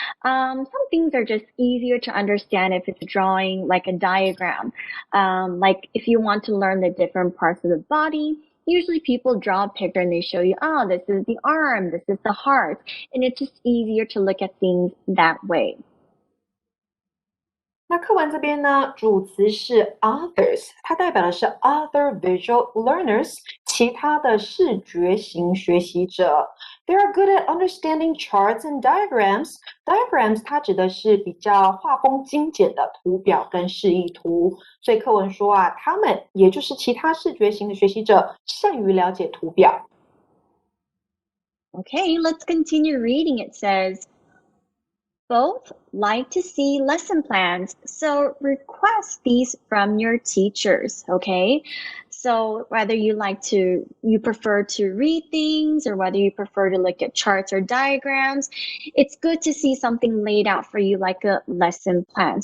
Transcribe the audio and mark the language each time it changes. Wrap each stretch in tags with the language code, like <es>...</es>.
<en>Some things are just easier to understand if it's a drawing, like a diagram. Like if you want to learn the different parts of the body, usually people draw a picture and they show you, oh, this is the arm, this is the heart. And it's just easier to look at things that way.</en> <zh>那课文这边呢，主词是 others， 它代表的是</zh> <en>other visual learners，</en> <zh>其他的视觉型学习者。</zh> <en>They are good at understanding charts and diagrams.</en> <zh>Diagrams 它指的是比较画风精简的图表跟示意图，所以课文说他们也就是其他视觉型的学习者善于了解图表。</zh> <en>Okay, let's continue reading. It says, both like to see lesson plans, so request these from your teachers, okay? So whether you prefer to read things or whether you prefer to look at charts or diagrams, it's good to see something laid out for you like a lesson plan.</en>